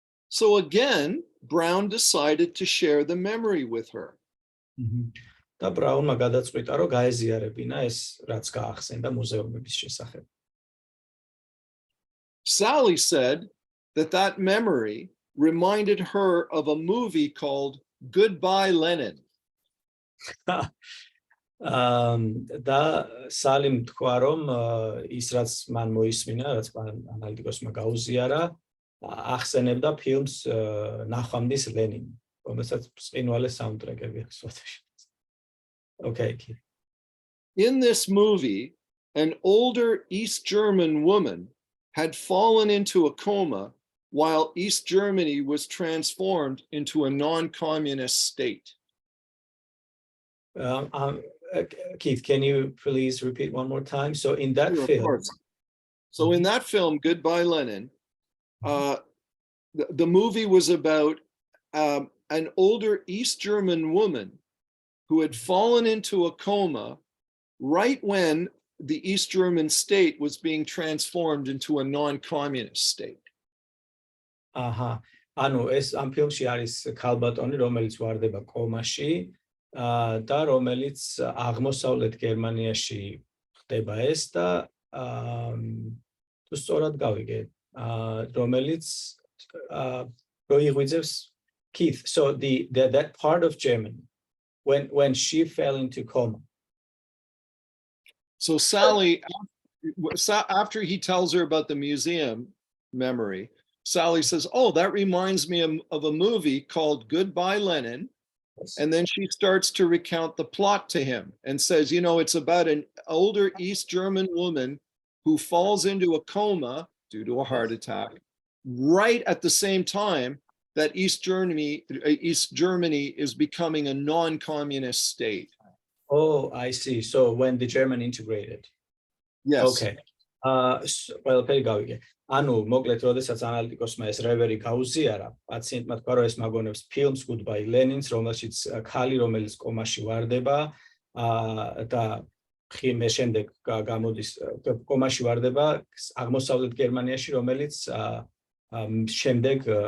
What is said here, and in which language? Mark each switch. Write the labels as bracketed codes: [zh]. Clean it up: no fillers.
[en] So again, Brown decided to share the memory with her. [ka] და ბრაუნმა გადაწყვიტა, რომ გაეზიარებინა ეს, რაც გაახსენდა მუზეუმების შესახებ. [en] Sally said that that memory reminded her of a movie called Goodbye Lenin. [ka] და სალიმ თქვა, რომ ის რაც მან მოისმინა, რაც ანალიტიკოსმა გაუზიარა, ახსენებდა ფილმს ნახვამდის ლენინი, რომელსაც ბრწყინვალე საუნდტრეკები აქვს. [en] Okay. In this movie, an older East German woman had fallen into a coma while East Germany was transformed into a non-communist state. Keith, can you please repeat one more time? So in that Sure, of film, course. So in that film, Goodbye Lenin, the movie was about an older East German woman who had fallen into a coma right when the East German state was being transformed into a non-communist state. [ka] ანუ ეს ამ ფილმში არის ქალბატონი, რომელიც ვარდება კომაში და რომელიც აღმოსავლეთ გერმანიაში ხდება ეს და თუ სწორად გავიგე, რომელიც როიღვიძებს Keith, so that part of Germany when she fell into coma. [en] So Sally, after he tells her about the museum memory, Sally says, "Oh, that reminds me of a movie called Goodbye Lenin." And then she starts to recount the plot to him and says, you know, it's about an older East German woman who falls into a coma due to a heart attack right at the same time that East Germany is becoming a non-communist state. Oh, I see. So when the German integrated. Yes. [ka] Okay. ყველაფერი გავიგე. ანუ მოკლედ, როდესაც ანალიტიკოსმა ეს რევერი გაუზიარა, პაციენტმა თქვა, რომ ეს მაგონებს ფილმს Goodbye Lenin-ს, რომელშიც ქალი, რომელიც კომაში ვარდება და ხიმე შემდეგ გამოდის კომაში ვარდება აღმოსავლეთ გერმანიაში, რომელიც შემდეგ